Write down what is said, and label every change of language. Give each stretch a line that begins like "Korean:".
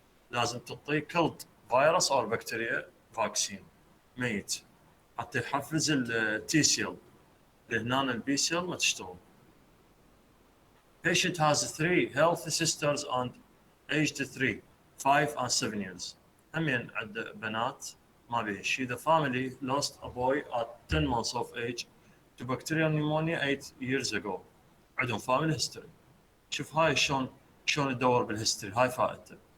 Arabic: لازم تعطيه كلد فيروس او بكتيريا فاكسين ميت حتى يحفز التي سيل، لهنا البي سيل ما تشتغل.
English: Patient has 3 healthy sisters and aged 3, 5 and 7 years.
Arabic: همين عنده بنات ما بيه شيء.
English: The family lost a boy at 10 months of age to bacterial pneumonia 8 years ago.
Arabic: عندهم
English: family history.
Arabic: شوف هاي شلون تدور بالهيستوري، هاي فائدته.